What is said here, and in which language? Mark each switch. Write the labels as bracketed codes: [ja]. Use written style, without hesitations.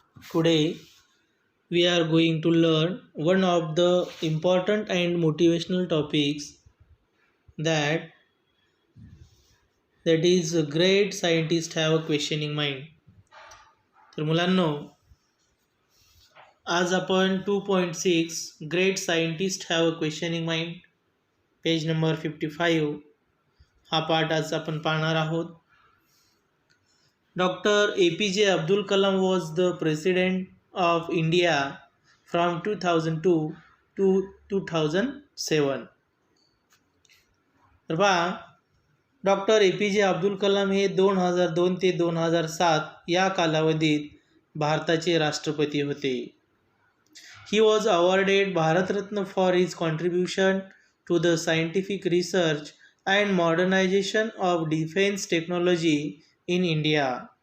[en] Today we are going to learn one of the important and motivational topics that is a great scientist have a questioning mind. [mr] तर मुलांनो, आज आपण 2.6 [en] great scientist have a questioning mind [mr] page number 55 हा पाठ आज आपण पाहणार आहोत. [en] Dr. APJ Abdul Kalam was the President of India from 2002 to 2007. [mr] तर पहा, डॉक्टर ए पी जे अब्दुल कलाम हे 2002 ते 2007 या कालावधीत भारताचे राष्ट्रपती होते. [en] He was awarded Bharat Ratna for his contribution to the scientific research and modernization of defense technology in India.